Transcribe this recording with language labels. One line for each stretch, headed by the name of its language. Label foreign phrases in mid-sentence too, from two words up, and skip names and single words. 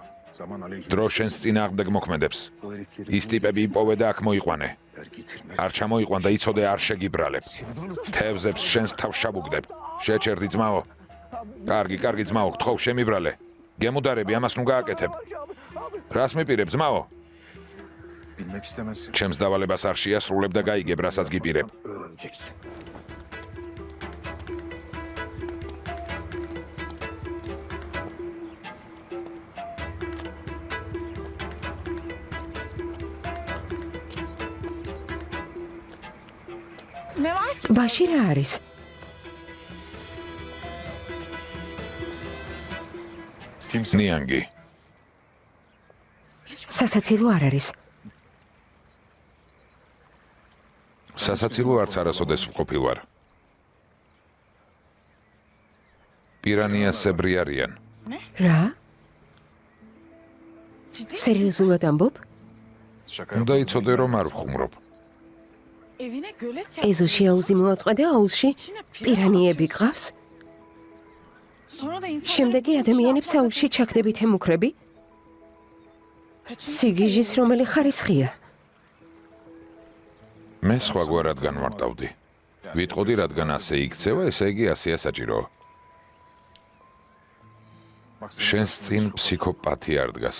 Georgian: დრო შენს წინააღმდეგ მოქმედებს. ის ტიპები იპოვე და აქ მოიყვანე. არ ჩამოიყვან და იცოდე არ შეგიბრალებ. თევზებს შენს თავს შაბუგდებ. შეჩერდი ძმაო. კარგი ძმაო, გთხოვ შემიბრალე. გემუდარები, ამას ნუ გააკეთებ. რას მიპირებ ძმაო?
Turkish: Bilmek istemezsin.
Georgian: ჩემს დავალებას არ შეასრულებ და გაიგებ, რასაც გიპირებ.
Turkish: Öğreneceksin. Ne var ki?
Georgian: ბაში რა არის? ნიანგი. სასაცილო არ არის. სასაცილო არც არასოდეს ვყოფილ ვარ. პირანიასებრი არიან. რა?
Turkish: Ciddi misin?
Georgian: სერიოზულად ამბობ?
Turkish: Şaka
Georgian: უნდა იცოდე რომ არ ვხუმრობ.
Turkish: Evine gölet yaptın.
Georgian: ეზოში აუზი მოაწყვე და აუზში პირანიები გყავს?
Turkish: Sonra da insanları
Georgian: შემდეგი ადამიანებს აუზში ჩაგდებით ემუქრები? სიგიჟის რომელი ხარისხია? მე სხვაგვარად განვარტავდი. ვიტყოდი, რადგან ასე იქცევა, ესე იგი ასეა საჭიროა. შენს წინ ფსიქოპათი არ დგას.